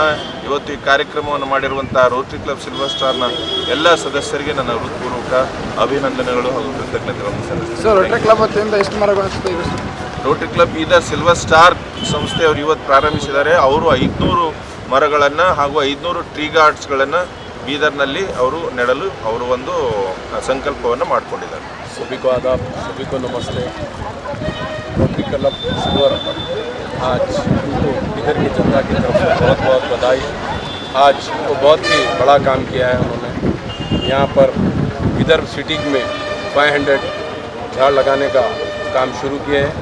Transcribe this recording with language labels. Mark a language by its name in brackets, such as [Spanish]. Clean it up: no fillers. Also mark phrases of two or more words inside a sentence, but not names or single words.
[Kannada] ಇವತ್ತು ಈ ಕಾರ್ಯಕ್ರಮವನ್ನು ಮಾಡಿರುವಂಥ ರೋಟರಿ ಕ್ಲಬ್ ಸಿಲ್ವರ್ ಸ್ಟಾರ್ನ ಎಲ್ಲ ಸದಸ್ಯರಿಗೆ ನನ್ನ ಹೃತ್ಪೂರ್ವಕ ಅಭಿನಂದನೆಗಳು ಹಾಗೂ ಕೃತಜ್ಞತೆಗಳನ್ನು ಸಲ್ಲಿಸುತ್ತೇನೆ. ಸರ್, ರೋಟರಿ ಕ್ಲಬ್ ವತಿಯಿಂದ ಎಷ್ಟು ಮರಗಳು? ರೋಟರಿ ಕ್ಲಬ್ ಬೀದರ್ ಸಿಲ್ವರ್ ಸ್ಟಾರ್ ಸಂಸ್ಥೆಯವರು ಇವತ್ತು ಪ್ರಾರಂಭಿಸಿದ್ದಾರೆ. ಅವರು 500 ಮರಗಳನ್ನು ಹಾಗೂ 500 [English] tree guardsಗಳನ್ನು [Kannada] ಬೀದರ್ನಲ್ಲಿ ಅವರು ನೆಡಲು ಅವರು ಒಂದು ಸಂಕಲ್ಪವನ್ನು ಮಾಡಿಕೊಂಡಿದ್ದಾರೆ. [Hindi] सभी को आदाब, सभी को नमस्ते। रोटरी क्लब सिल्वर आज उनको इधर की जनता की तरफ से बहुत बहुत बधाई। आज वो बहुत ही बड़ा काम किया है उन्होंने। यहाँ पर विदर्भ सिटी में 500 झाड़ लगाने का काम शुरू किए हैं।